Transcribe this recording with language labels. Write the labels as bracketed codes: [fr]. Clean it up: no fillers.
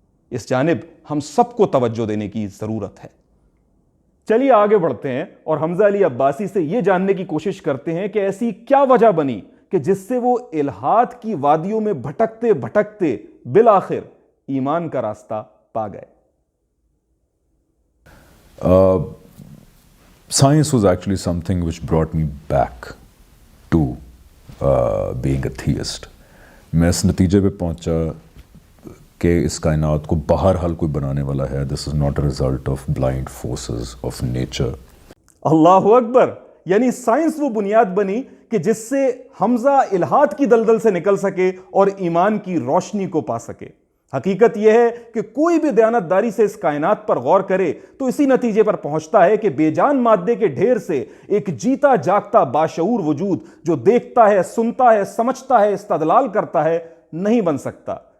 [ur] اس جانب ہم سب کو توجہ دینے کی ضرورت ہے. چلیے آگے بڑھتے ہیں اور حمزہ علی عباسی سے یہ جاننے کی کوشش کرتے ہیں کہ ایسی کیا وجہ بنی کہ جس سے وہ الحاد کی وادیوں میں بھٹکتے بھٹکتے بالآخر ایمان کا راستہ پا گئے. [en] Science was actually something which brought me back to being a theist. [ur] میں اس نتیجے پہ پہنچا کہ اس کائنات کو بہرحال کوئی بنانے والا ہے. [en] This is not a result of blind forces of nature. [ur] اللہ اکبر. یعنی سائنس وہ بنیاد بنی کہ جس سے حمزہ الحاد کی دلدل سے نکل سکے اور ایمان کی روشنی کو پا سکے. حقیقت یہ ہے کہ کوئی بھی دیانتداری سے اس کائنات پر غور کرے تو اسی نتیجے پر پہنچتا ہے کہ بے جان مادے کے ڈھیر سے ایک جیتا جاگتا باشعور وجود جو دیکھتا ہے، سنتا ہے، سمجھتا ہے، استدلال کرتا ہے، نہیں بن سکتا.